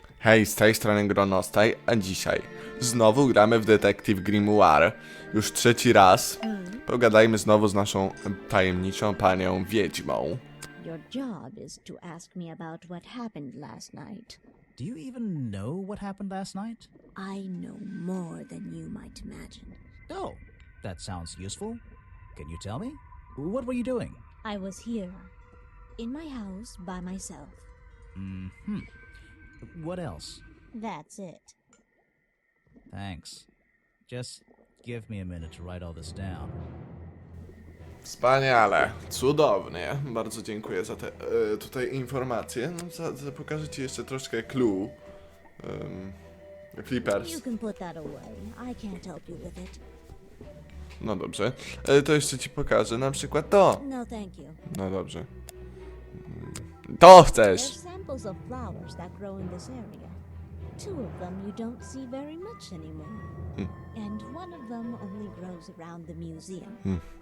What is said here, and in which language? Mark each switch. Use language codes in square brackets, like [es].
[pl] Hej, z tej strony GROnostaj, a dzisiaj znowu gramy w Detektyw Grimoire. Już trzeci raz. Pogadajmy znowu z naszą tajemniczą panią wiedźmą. [en] Your job is to ask me about what happened last night. Do you even know what happened last night? I know more than you might imagine. Oh, that sounds useful. Can you tell me? What were you doing? I was here, in my house, by myself. What else? That's it. Thanks. Just give me a minute to write all this down. [pl] Wspaniale, cudownie. Bardzo dziękuję za te tutaj informacje. No, pokażę ci jeszcze troszkę clue. [en] Flippers. You can put that away. I can't help you with it. [pl] No dobrze. To jeszcze ci pokażę na przykład to. [en] No, thank you. [pl] No dobrze. To chcesz! [en] They're samples of flowers that grow in this area. Two of them you don't see very much anymore. And one of them only grows around the museum.